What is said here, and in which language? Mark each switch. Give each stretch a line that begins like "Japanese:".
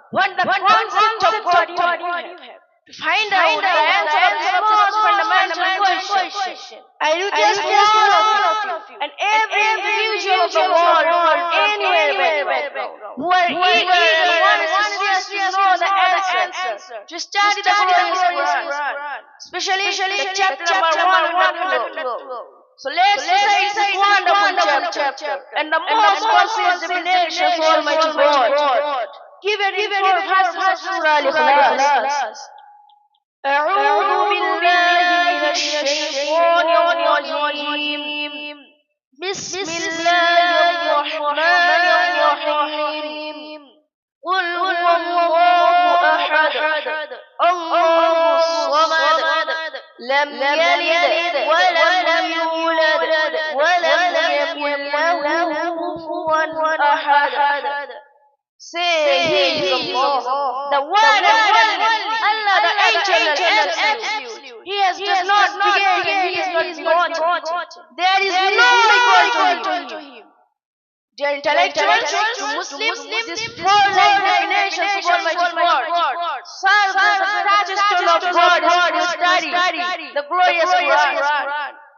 English: What the concept of God you have? To find out the answer of this most fundamental question, I request all of you and every individual of the world, anywhere who are eager and want to seriously know the answer, to study the glorious Quran, especially the chapter number 1 So let's recite this wonderful chapter and the most conscious definition of Almighty God. Give it for verses of Surah Al-Ikhlas.
Arabic: أعوذ بالله من الشيطان الرجيم. بسم الله الرحمن الرحيم. قل هو الله أحد الله الصمد لم يلد ولم يولد ولم يكن له كفوا أحد.
English: Say He is Allah, the one and only, Allah the eternal, absolute. He does not begin and He is not begotten. There is no equal to Him. Dear intellectuals, to Muslims, this four-line definition of Almighty God serves as the touchstone of God to study the glorious Quran.